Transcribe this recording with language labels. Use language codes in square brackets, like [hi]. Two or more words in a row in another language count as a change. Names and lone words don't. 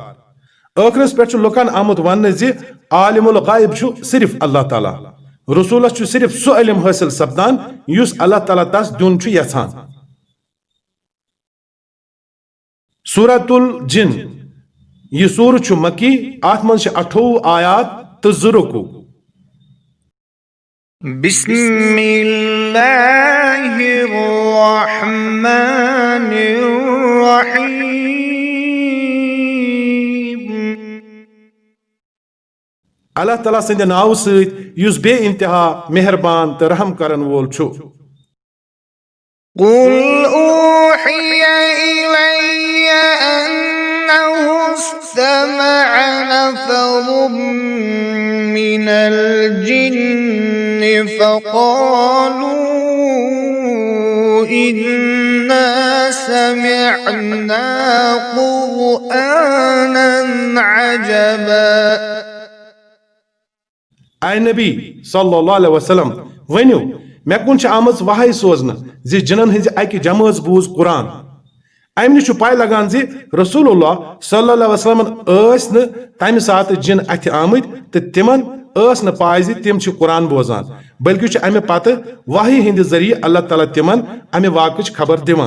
[ks] आखिरस पे लुकन आमुत वन जे आलिमुल गायब छु सिर्फ अल्लाह ताला, रसूलस छु सिर्फ सो इल्म हासिल सपदान युस अल्लाह ताला तस दुन छु यछान। सूरतुल जिन यह सूर छु मकी आत मन 28 आयात तो 2 रुकू। [ar] بسم الله الرحمن الرحيم. [ks] अल्लाह ताला संद नाव सत युस बे इंतहा मेहरबान तो रहम करन वोल छु। [ar] قل أوحي إلي أنه استمع نفر من الجن فقالوا إنا سمعنا قرآنا عجبا. [ks] आय नबी [ar] صلى الله عليه وسلم [ks] वनियो मे कुन आमज वहाय सोजन जे जिनन हज अकि जमात बूज कुरान। अम नश पाय लगान जे रसूलुल्लाह [ar] صلى الله عليه وسلم [ks] न तमि सात जिन अथ आमत तो तिमन न पाय जे तिम कुरान बोजान बल्कि अमे पत वही हिंद जरिए अल्लाह ताला तिमन अमे वाकच खबर दिवान।